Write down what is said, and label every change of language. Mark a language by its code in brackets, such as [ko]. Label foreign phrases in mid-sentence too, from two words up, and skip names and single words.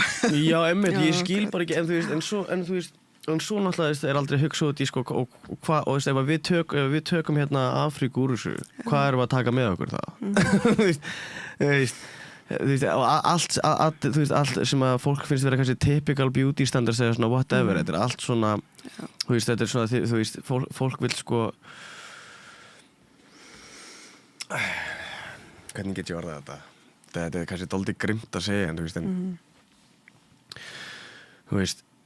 [is] já, einmitt, ég skil bara ekki en þú veist, en svo náttúrulega aldrei hugsa út í sko og ef við tökum hérna Afríku úr þessu, hvað erum við að taka með okkur þá þú veist allt sem að fólk finnst vera kannski [en] typical beauty standards [is] eða svona whatever, þetta allt svona þú veist, þetta svona, þú veist, fólk vil sko hvernig get ég orðað þetta kannski dálítið grimmt að segja en þú veist, þú veist